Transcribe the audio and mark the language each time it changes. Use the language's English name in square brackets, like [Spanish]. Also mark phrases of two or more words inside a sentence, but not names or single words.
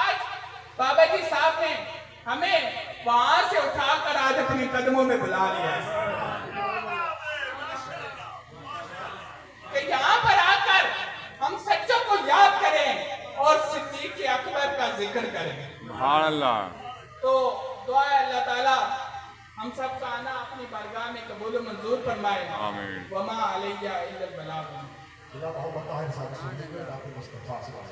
[Hindi] आज बाबा जी साहब ने हमें वहां से उठाकर आज अपने कदमों में बुला लिया है कि यहाँ पर आकर हम सच्चों को याद करें और सिद्दीक अकबर का जिक्र करें। [Arabic] سبحان الله. [Hindi] तो दुआ है अल्लाह ताला हम सब का आना अपनी बारगाह में कबूल व मंजूर फरमाए। आमीन। [Arabic] وما علينا إلا البلاغ. [Indonesian] Kita tahu bakal hari Sabtu, jadi kita dapat Mustafa.